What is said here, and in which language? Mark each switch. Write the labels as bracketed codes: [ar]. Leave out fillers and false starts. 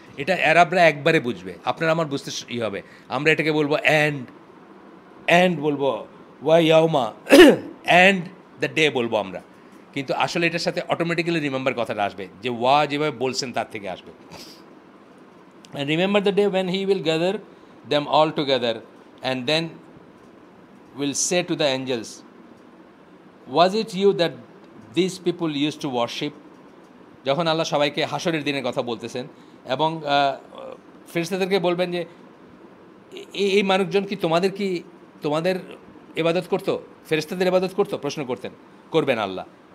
[bn] এটা অ্যারাবরা একবারে বুঝবে, আপনার আমার বুঝতে হবে। আমরা এটাকে বলবো অ্যান্ড বলবো ওয়া ইয়াউমা, [en] and the day [bn] বলবো আমরা, কিন্তু আসলে এটার সাথে অটোমেটিক্যালি রিমেম্বার কথাটা আসবে, যে ওয়া যেভাবে বলছেন তার থেকে আসবে। [en] And remember the day when he will gather them all together and then will say to the angels, was it you that these people used to worship? [bn] যখন আল্লাহ সবাইকে হাসরের দিনের কথা বলতেছেন এবং ফেরেশতাদেরকে বলবেন যে এই মানুষজন কি তোমাদের ইবাদত করতো, ফেরেশতাদের ইবাদত করতো, প্রশ্ন করবেন আল্লাহ।